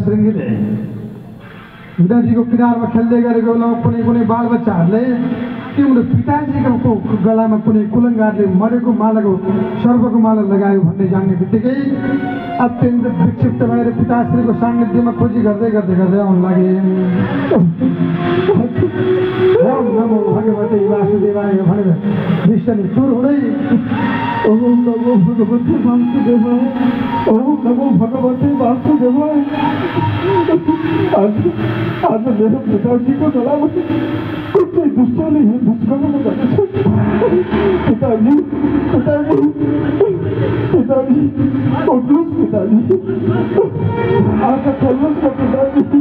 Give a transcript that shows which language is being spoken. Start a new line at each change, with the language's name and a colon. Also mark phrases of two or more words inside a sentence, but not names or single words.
Nepali: श्रृङ्गीले नदीको किनारमा खेल्दै गरेको बेलामा कुनै बालबच्चाहरूले तिम्रो पिताजीको गलामा कुनै कुलङ्गारले मरेको मालाको सर्पको माला लगायो भन्ने जान्ने बित्तिकै अत्यन्त विक्षिप्त भएर पिताश्रीको सान्निध्यमा खोजी गर्दै गर्दै गर्दै आउन लागे।
Sanskrit: ओम नमो भगवते वासुदेवाय
Nepali: भनेर विष्णुले चुर हुँदै
Sanskrit: ओम नमो भगवते वासुदेवाय, ओम नमो भगवते वासुदेवाय।
Nepali: आज मेरो पिताजीको गलामा कुनै दुष्टले दुष्कर्म गरेछ। पिताजी पिताजी पिताजी उठ्नुहोस् पिताजी, आँखा खोल्नुहोस् न पिताजी।